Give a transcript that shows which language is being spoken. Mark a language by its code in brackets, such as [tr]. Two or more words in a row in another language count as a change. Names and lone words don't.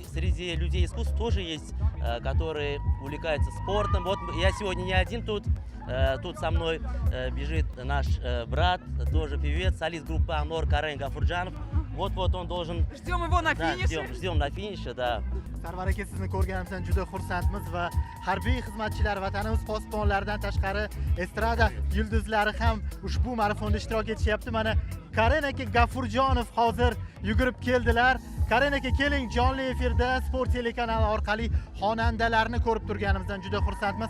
[ru] Среди людей искусств тоже есть, которые увлекаются спортом. Вот я сегодня не один тут. Тут со мной бежит наш брат, тоже певец, солист группы «Анор» Карен Гафурджанов. Вот он должен... Ждем его на финише. Ждем на финише, да. [uz] Sarvar aka, sizni ko'rganimizdan juda xursandmiz va harbiy xizmatchilar, vatanimiz posbonlaridan tashqari estrada yulduzlari ham ushbu marafonda ishtirok etishyapti. Mana Karen aka Gafurjonov hozir yugurib keldilar. Karen aka, keling, jonli efirda Sport telekanali orqali xonandalarni ko'rib turganimizdan juda xursandmiz.